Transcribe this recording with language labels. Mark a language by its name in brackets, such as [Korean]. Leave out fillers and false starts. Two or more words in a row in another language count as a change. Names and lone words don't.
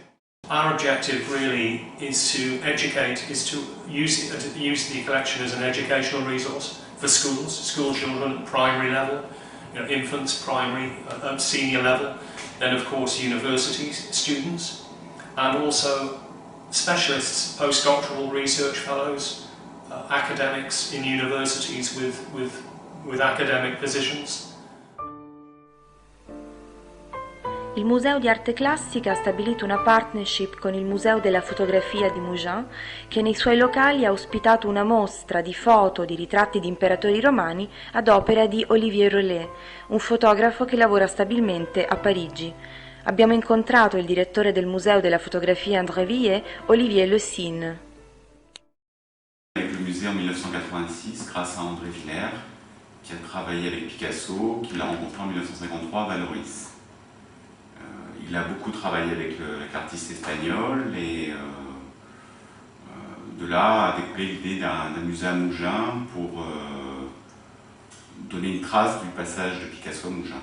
[English] Our objective really is to educate, is to use the collection as an educational resource for school children at primary level, infants, primary, senior level, then of course university students, and also specialists, postdoctoral research fellows, academics in universities with academic positions. [Italian] Il Museo di Arte Classica ha stabilito una partnership con il Museo della Fotografia di Mougins, che nei suoi locali ha ospitato una mostra di foto di ritratti di imperatori romani ad opera di Olivier Rollet, un fotografo che lavora stabilmente a Parigi. Abbiamo incontrato il direttore del Museo della Fotografia André Villet, Olivier Le Sine. [French] Avec le musée en 1986 grâce à André Villers, qui a travaillé avec Picasso, qui l'a rencontré en 1953 à Valoris. Il a beaucoup travaillé avec l'artiste espagnol et de là a découlé l'idée d'un musée à Mougins pour donner une trace du passage de Picasso à Mougins.